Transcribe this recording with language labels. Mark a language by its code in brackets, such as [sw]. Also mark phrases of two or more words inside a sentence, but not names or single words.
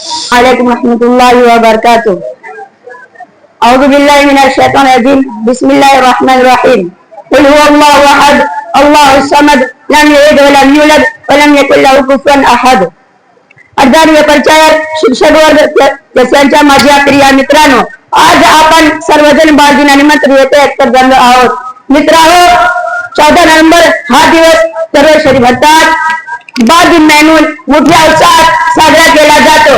[ar] وعليكم ورحمة الله وبركاته۔ أعوذ بالله من الشيطان الرجيم. بسم الله الرحمن الرحيم۔ قل هو الله أحد، الله الصمد، لم يلد ولم يولد ولم يكن له كفوا أحد. [mr] अर्धांगिय परिचय शिक्षक वर्ग त्यांच्या माझ्या प्रिय मित्रांनो, आज आपण सर्वजण बाळदिनानिमित्त येथे एकत्र जमलो आहोत. मित्रांनो, 14 नोव्हेंबर हा दिवस सर्व शहरी भारतात बाळदिन म्हणून मोठ्या उत्साहात साजरा केला जातो.